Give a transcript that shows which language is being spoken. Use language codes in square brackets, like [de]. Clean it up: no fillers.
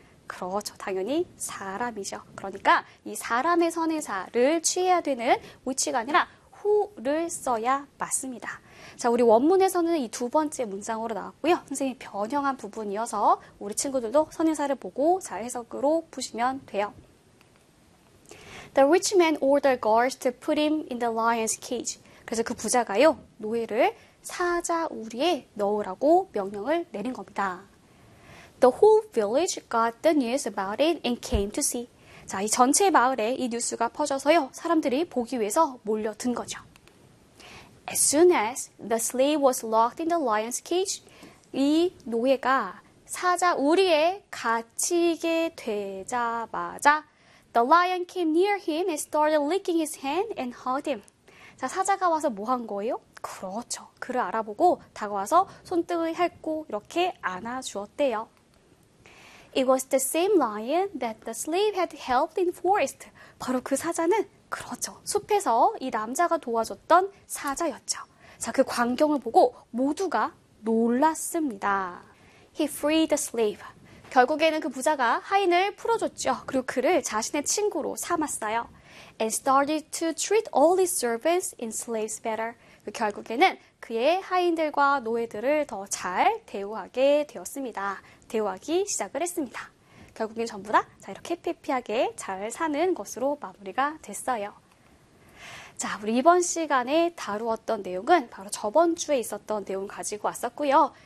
[ko] 그렇죠. 당연히 사람이죠. 그러니까 이 사람의 선행사를 취해야 되는 which가 아니라 who를 써야 맞습니다. 자, 우리 원문에서는 이두 번째 문장으로 나왔고요. 선생님이 변형한 부분이어서 우리 친구들도 선행사를 보고 잘 해석으로 보시면 돼요. [en] The rich man ordered guards to put him in the lion's cage. [ko] 그래서 그 부자가요, 노예를 사자 우리에 넣으라고 명령을 내린 겁니다. [en] The whole village got the news about it and came to see. [ko] 자, 이 전체 마을에 이 뉴스가 퍼져서요, 사람들이 보기 위해서 몰려든 거죠. [en] As soon as the slave was locked in the lion's cage, [ko] 이 노예가 사자 우리에 갇히게 되자마자, [en] The lion came near him and started licking his hand and hugged him. [ko] 자, 사자가 와서 뭐한 거예요? 그렇죠. 그를 알아보고 다가와서 손등을 핥고 이렇게 안아주었대요. [en] It was the same lion that the slave had helped in forest. [ko] 바로 그 사자는 그렇죠. 숲에서 이 남자가 도와줬던 사자였죠. 자, 그 광경을 보고 모두가 놀랐습니다. [en] He freed the slave. [ko] 결국에는 그 부자가 하인을 풀어줬죠. 그리고 그를 자신의 친구로 삼았어요. [en] And started to treat all his servants and slaves better. [ko] 결국에는 그의 하인들과 노예들을 더잘 대우하게 되었습니다. 대우하기 시작을 했습니다. 결국엔 전부 다 이렇게 해피해피하게 잘 사는 것으로 마무리가 됐어요. 자, 우리 이번 시간에 다루었던 내용은 바로 저번 주에 있었던 내용 가지고 왔었고요.